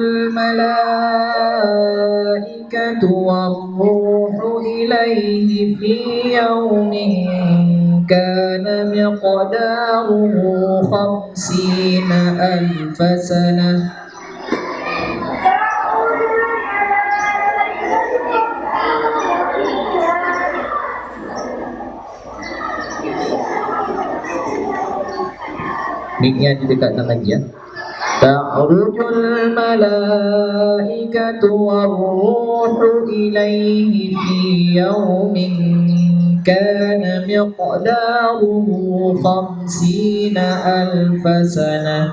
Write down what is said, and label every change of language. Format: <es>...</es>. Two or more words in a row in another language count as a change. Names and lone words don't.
<ar>الملائكة والروح إليه في يوم كان مقداره 50,000 سنة.</ar> <id>Miknya didekatkan lagi ya.</id> <ar>تعرج الملائكة والروح إليه في يوم كان مقداره 50,000 سنة.</ar>